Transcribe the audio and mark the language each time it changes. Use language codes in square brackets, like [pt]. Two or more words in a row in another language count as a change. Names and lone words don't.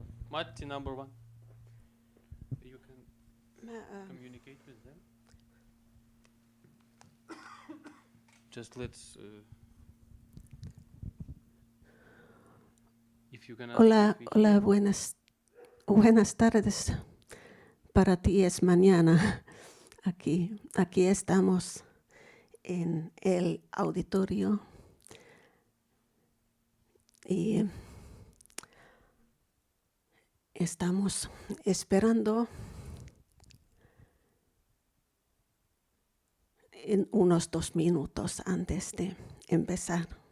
[en] Matti, number 1. You can communicate with them. Just let's. If you can. [es] Hola, buenas tardes. Para ti es mañana. Aquí estamos en el auditorio y estamos esperando en unos 2 minutos antes de empezar.